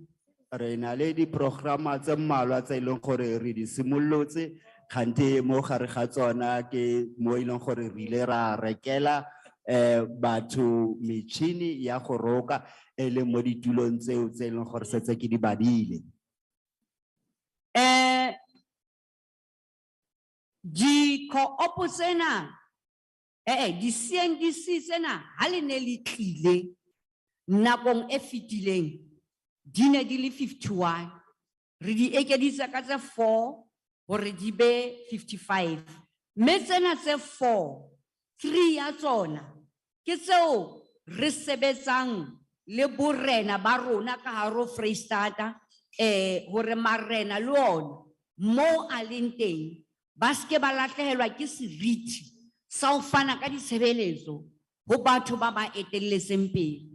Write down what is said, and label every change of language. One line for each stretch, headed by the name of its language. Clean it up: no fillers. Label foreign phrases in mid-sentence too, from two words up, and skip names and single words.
Tswana: Re na le di programa tse mmalwa tse ileng gore re di simolotse kgante mo gare ga tsona ke mo ileng gore re ile ra rekela batho metšhini ya go roka e le mo ditulong tseo tse ileng gore setse ke di badile.
Southern Sotho: Di co-op tsena di CNDC tsena ha le ne le tlile nakong e fetileng di ne di le 51 re di ekeditse ka tse 4 hore di be 55 mme tsena tse 4 3 ya tsona ke tseo re sebetsang le borena ba rona ka haro Freistata hore marena le ona mo a leng teng ba ske ba lahlehelwa ke seriti sa ho fana ka ditshebeletso ho batho ba ba etelletseng pele.